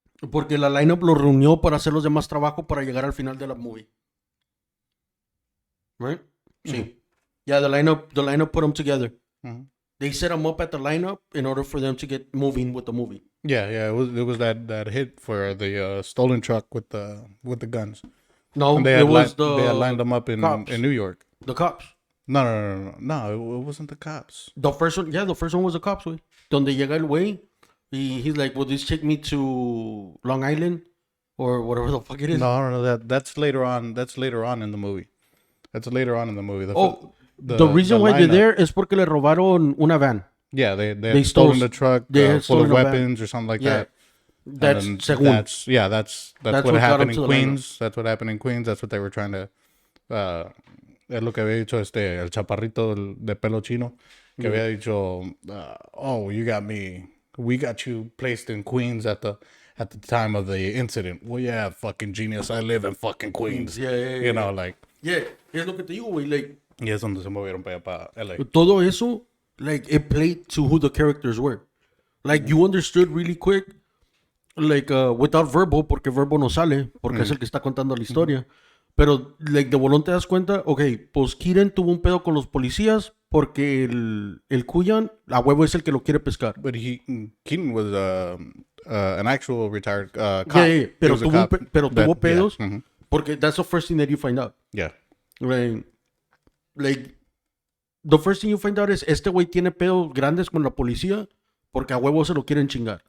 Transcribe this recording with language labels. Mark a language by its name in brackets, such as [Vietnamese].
[Spanish] Porque la lineup lo reunió para hacer los demás trabajos para llegar al final de la movie. [English] Right? Sí. Yeah, the lineup put them together. They set them up at the lineup in order for them to get moving with the movie. Yeah. It was that hit for the stolen truck with the guns. No, And it was they had lined them up in cops. New York. The cops. No. It wasn't the cops. The first one was the cops, güey. Donde llega el güey, he's like, will this take me to Long Island? Or whatever the fuck it is. No, that's later on. That's later on in the movie. That's later on in the movie. The reason why they're there is porque le robaron una van. Yeah, they had stolen the truck full of weapons or something like that. That's según. That's what happened in Queens. That's what happened in Queens. That's what they were trying to. [Spanish] Es lo que había dicho el chaparrito de pelo chino que había dicho, oh, we got you placed in Queens at the time of the incident. [English] Well, yeah, fucking genius. I live in fucking Queens. Yeah. You know, like. [Spanish] Yeah, es lo que te digo, güey. Like, Y es donde se movieron para LA. [English] todo eso, like, it played to who the characters were. [Spanish] Like, you understood really quick, like, without Verbo, porque Verbo no sale, porque es el que está contando la historia. Pero, like, de bolón te das cuenta, ok, pues Kieran tuvo un pedo con los policías porque el Cuyan, a huevo es el que lo quiere pescar. [English] But Keaton was an actual retired cop. [Spanish] Yeah. Pero tuvo pedos, [English] Yeah. porque that's the first thing that you find out. Yeah. [Spanish] Like, the first thing you find out is este güey tiene pedos grandes con la policía porque a huevo se lo quieren chingar.